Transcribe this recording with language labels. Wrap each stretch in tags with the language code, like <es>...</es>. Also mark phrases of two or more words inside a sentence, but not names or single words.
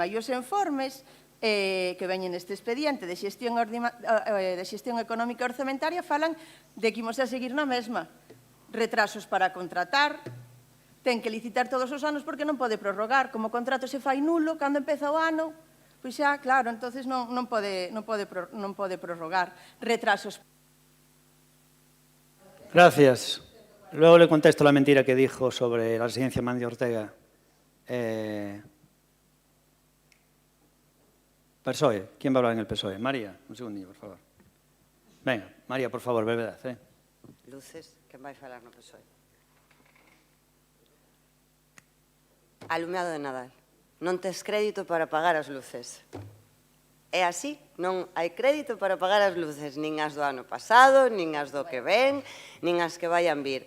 <gl>E os informes que veñen neste expediente de xestión económica e orzamentaria falan de que imos a seguir na mesma. Retrasos para contratar, ten que licitar todos os anos porque non pode prorrogar. Como o contrato se fai nulo, cando empeza o ano, pois xa, claro, entonces non pode prorrogar. Retrasos.</gl> <es>Gracias. Luego le contesto la mentira que dijo sobre la residencia Mandio Ortega. PSOE. ¿Quién va a hablar en el PSOE? María, un segundillo, por favor. Venga, María, por favor, brevedad.</es> <gl>Luces, quen vai falar no PSOE? Alumeado de Nadal. Non tes crédito para pagar as luces. É así, non hai crédito para pagar as luces, nin as do ano pasado, nin as do que ven, nin as que vayan vir.</gl>